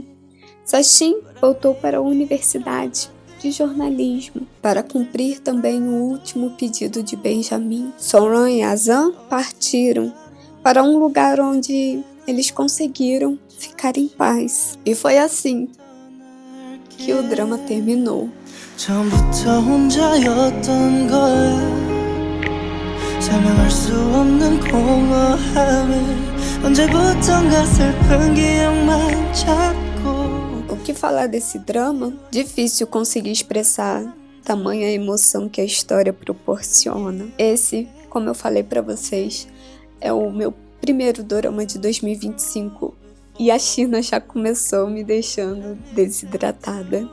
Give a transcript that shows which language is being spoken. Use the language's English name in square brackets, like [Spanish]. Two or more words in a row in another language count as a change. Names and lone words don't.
[Portuguese] Sachin voltou para a universidade de jornalismo para cumprir também o último pedido de Benjamin. Sonran e Azan partiram para um lugar onde eles conseguiram ficar em paz. E foi assim que o drama terminou. [Korean] 처음부터 혼자였던 거야 설명할 수 없는 공허함에 언제부턴가 슬픈 기억만 찾고. [Portuguese] O que falar desse drama? Difícil conseguir expressar tamanha emoção que a história proporciona. Esse, como eu falei pra vocês, é o meu primeiro dorama de 2025 e a China já começou me deixando desidratada.